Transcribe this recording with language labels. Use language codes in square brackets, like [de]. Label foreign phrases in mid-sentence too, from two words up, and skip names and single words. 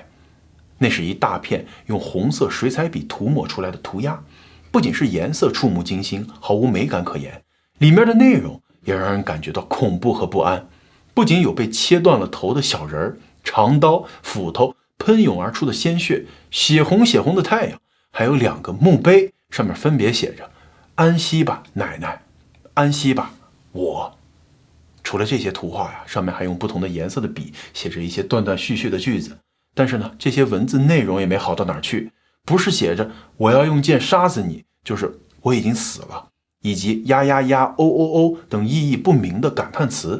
[zh] 那是一大片用紅色水彩筆塗抹出來的塗鴉，不僅是顏色觸目驚心，毫無美感可言，裡面的內容也讓人感覺到恐怖和不安。不僅有被切斷了頭的小人、長刀、斧頭、噴湧而出的鮮血、血紅的太陽，還有2個墓碑，上面分別寫着“ 安息吧，奶奶，安息吧，我”。除了这些图畫呀，上面還用不同的顏色的筆寫着一些斷斷續續的句子。但是呢，這些文字內容也沒好到哪兒去，不是寫着我要用劍殺死你，就是我已經死了，以及呀呀呀、哦哦哦等意義不明的感嘆詞。